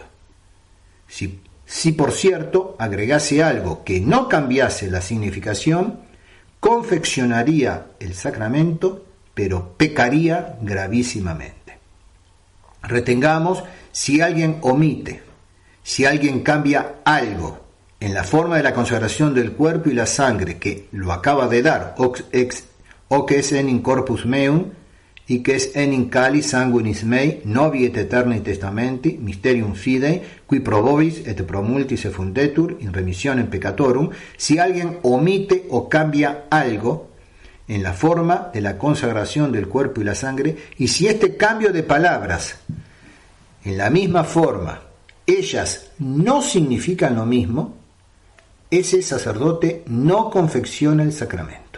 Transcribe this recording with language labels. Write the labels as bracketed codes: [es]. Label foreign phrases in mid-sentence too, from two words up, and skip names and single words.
[es] Si por cierto agregase algo que no cambiase la significación, confeccionaría el sacramento, pero pecaría gravísimamente. Retengamos, si alguien omite, si alguien cambia algo en la forma de la consagración del cuerpo y la sangre que lo acaba de dar, [la] hoc es enim corpus meum, y que es enim calis sanguinis mei, novi et eterni testamenti, mysterium fidei, qui pro vobis et pro multis effundetur in remissionem peccatorum, [es] si alguien omite o cambia algo en la forma de la consagración del cuerpo y la sangre, y si este cambio de palabras en la misma forma ellas no significan lo mismo, ese sacerdote no confecciona el sacramento.